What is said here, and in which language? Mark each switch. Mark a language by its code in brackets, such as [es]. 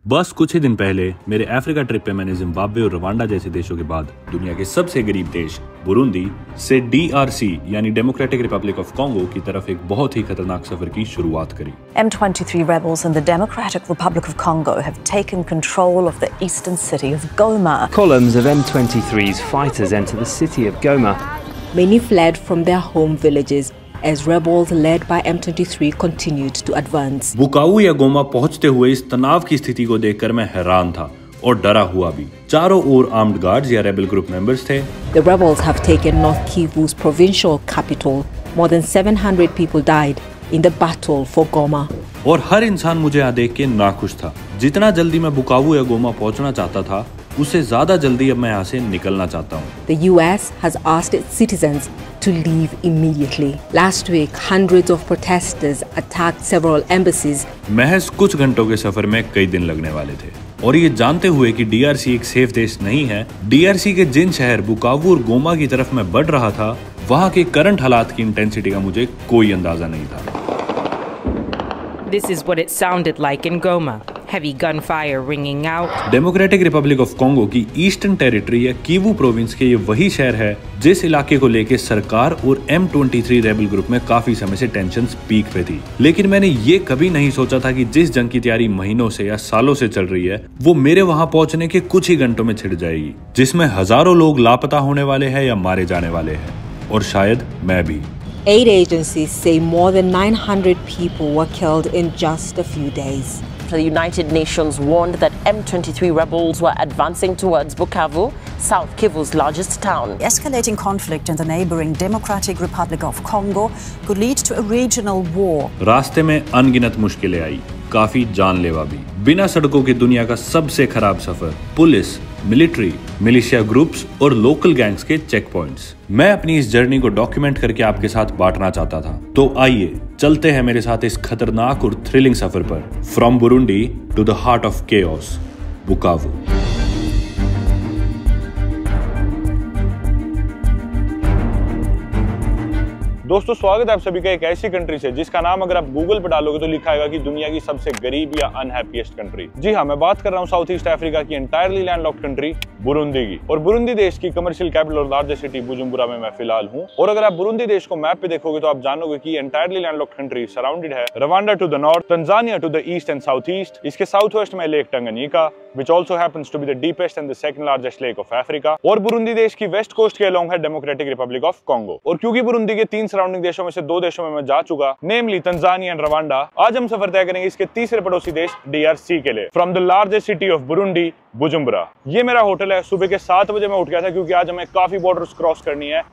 [hi] बस कुछ ही दिन पहले मेरे अफ्रीका ट्रिप पे मैंने जिम्बाब्वे और रवांडा जैसे देशों के बाद दुनिया के सबसे गरीब देश बुरुंदी से DRC यानी डेमोक्रेटिक रिपब्लिक ऑफ कॉन्गो की तरफ एक बहुत ही खतरनाक सफर की शुरुआत करी। [en] M23 rebels in the Democratic Republic of Congo have taken control of the eastern city of Goma. Columns of M23's fighters enter the city of Goma. Many fled from their home villages as rebels led by M23 continued to advance. [hi] बुकावू या गोमा पहुंचते हुए इस तनाव की स्थिति को देखकर मैं हैरान था और डरा हुआ भी। चारों ओर आर्म्ड गार्ड्स या रेबल ग्रुप मेंबर्स थे। [en] The rebels have taken North Kivu's provincial capital. More than 700 people died in the battle for Goma. [hi] और हर इंसान मुझे यहाँ देख के नाखुश था। जितना जल्दी मैं बुकावू या गोमा पहुंचना चाहता था, उससे ज्यादा जल्दी अब मैं यहाँ से निकलना चाहता हूँ। [en] The US has asked its citizens to leave immediately. Last week, hundreds of protesters attacked several embassies. [hi] महज कुछ घंटों के सफर में कई दिन लगने वाले थे और ये जानते हुए कि DRC एक सेफ देश नहीं है, DRC के जिन शहर बुकावू और गोमा की तरफ मैं बढ़ रहा था, वहाँ के करंट हालात की इंटेंसिटी का मुझे कोई अंदाजा नहीं था। [en] This is what it sounded like in Goma. Heavy gunfire ringing out. [hi] Democratic Republic of Congo की ईस्टर्न टेरिटरी या कीवू प्रोविंस के ये वही शहर है जिस इलाके को लेके सरकार और M23 रेबल ग्रुप में काफी समय से टेंशंस पीक पे थी। लेकिन मैंने ये कभी नहीं सोचा था कि जिस जंग की तैयारी महीनों से या सालों से चल रही है, वो मेरे वहाँ पहुँचने के कुछ ही घंटों में छिड़ जाएगी, जिसमें हजारों लोग लापता होने वाले हैं या मारे जाने वाले हैं, और शायद मैं भी। [en] Aid agencies say more than 900 people were killed in just a few days. The United Nations warned that M23 rebels were advancing towards Bukavu, South Kivu's largest town. Escalating conflict in the neighboring Democratic Republic of Congo could lead to a regional war. [hi] रास्ते में अनगिनत मुश्किलें आई, काफी जानलेवा भी। बिना सड़कों की दुनिया का सबसे खराब सफर, पुलिस, मिलिट्री, मिलिशिया ग्रुप्स और लोकल गैंग्स के चेक पॉइंट्स। मैं अपनी इस जर्नी को डॉक्यूमेंट करके आपके साथ बांटना चाहता था। तो आइए चलते हैं मेरे साथ इस खतरनाक और थ्रिलिंग सफर पर, [en] from Burundi to the heart of chaos, [hi] बुकावू। दोस्तों, स्वागत है आप सभी का एक ऐसी कंट्री से जिसका नाम अगर आप गूगल पर डालोगे तो लिखा आएगा कि दुनिया की सबसे गरीब या अनहैप्पीएस्ट कंट्री। जी हाँ, मैं बात कर रहा हूँ साउथ ईस्ट अफ्रीका की एंटायरली लैंडलॉक्ड कंट्री बुरुंदी की। और बुरुंदी देश की कमर्शियल कैपिटल और लार्जेस्ट सिटी बुजुम्बुरा में मैं फिलहाल हूँ। और अगर आप बुरुंदी देश को मैप पे देखोगे तो आप जानोगे कि एंटायरली लैंडलॉक्ड कंट्री सराउंडेड है Rwanda to the north, Tanzania to the east and south east. इसके साउथ वेस्ट में lake टंगनीका, [en] which also happens to be the deepest and the second largest lake of Africa। [hi] और Burundi देश की west coast के along है democratic Republic of Congo. और क्योंकि Burundi के 3 सराउंडिंग देशों में से 2 देशों में मैं जा चुका, नेमली तंजानिया एंड रवांडा, आज हम सफर तय करेंगे इसके तीसरे पड़ोसी देश DRC के लिए, [en] from the largest city of Burundi, [hi] बुजुम्बुरा। ये मेरा होटल है। सुबह के 7 बजे मैं उठ गया था क्योंकि आज हमें काफी बॉर्डर्स क्रॉस करनी है।